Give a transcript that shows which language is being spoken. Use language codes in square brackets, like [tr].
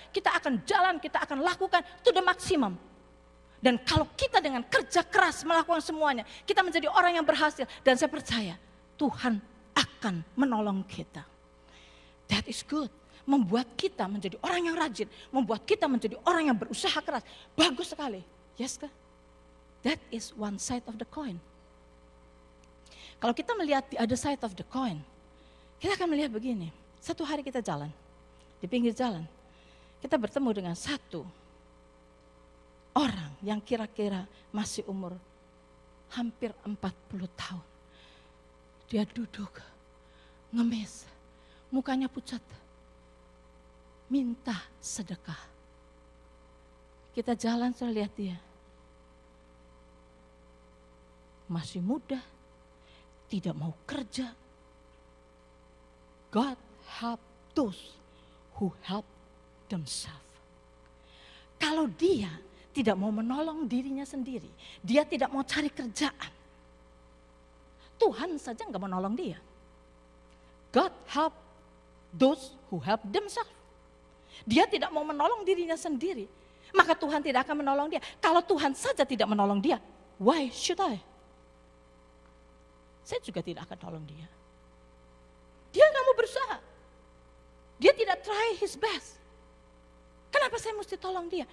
[id] Kita akan jalan, kita akan lakukan [en] to the maximum. [id] Dan kalau kita dengan kerja keras melakukan semuanya, kita menjadi orang yang berhasil. Dan saya percaya Tuhan akan menolong kita. [en] That is good. [id] Membuat kita menjadi orang yang rajin, membuat kita menjadi orang yang berusaha keras. Bagus sekali. Yes kah? [en] That is one side of the coin. [id] Kalau kita melihat [en] the other side of the coin, [id] kita akan melihat begini. Satu hari kita jalan, di pinggir jalan, kita bertemu dengan satu orang yang kira-kira masih umur hampir 40 tahun. Dia duduk, ngemis, mukanya pucat, minta sedekah. Kita jalan, saya lihat dia. Masih muda, tidak mau kerja. [en] God help those who help themselves. [id] Kalau dia tidak mau menolong dirinya sendiri, dia tidak mau cari kerjaan, Tuhan saja enggak menolong dia. [en] God help those who help themselves. [id] Dia tidak mau menolong dirinya sendiri, maka Tuhan tidak akan menolong dia. Kalau Tuhan saja tidak menolong dia, [en] why should I? [id] Saya juga tidak akan tolong dia. Dia nggak mau berusaha. Dia tidak [en] try his best. [id] Kenapa saya mesti tolong dia?